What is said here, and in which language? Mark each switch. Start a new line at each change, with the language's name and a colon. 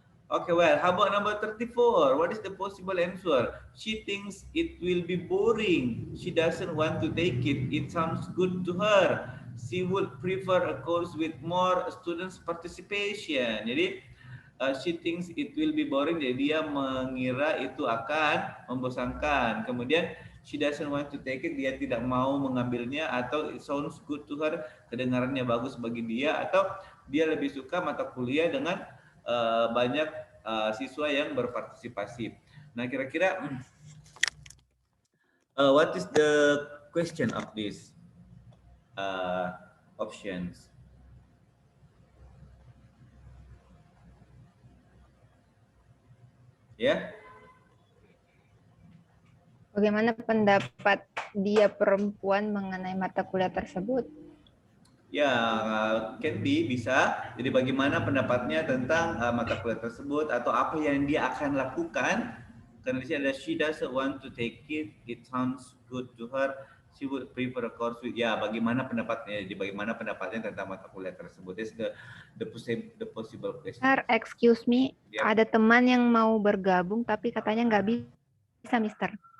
English: Okay, well, how about number 34? What is the possible answer? She thinks it will be boring. She doesn't want to take it. It sounds good to her. She would prefer a course with more students participation.
Indonesian: Jadi,
English: she thinks it will be boring.
Indonesian: Jadi dia mengira itu akan membosankan. Kemudian,
English: she doesn't want to take it.
Indonesian: Dia tidak mau mengambilnya, atau
English: it sounds good to her.
Indonesian: Kedengarannya bagus bagi dia, atau dia lebih suka mata kuliah dengan banyak siswa yang berpartisipasi. Nah, kira-kira
English: what is the question of these options?
Indonesian: Ya. Bagaimana pendapat dia perempuan mengenai mata kuliah tersebut? Ya,
English: can be,
Indonesian: bisa. Jadi bagaimana pendapatnya tentang mata kuliah tersebut, atau apa yang dia akan lakukan. Karena di sini ada
English: she doesn't want to take it. It sounds good to her. She would prefer a course with.
Indonesian: Ya, bagaimana pendapatnya? Jadi bagaimana pendapatnya tentang mata kuliah tersebut?
English: That's the possible question. Sir, excuse me. Yep.
Indonesian: Ada teman yang mau bergabung tapi katanya nggak bisa, Mister.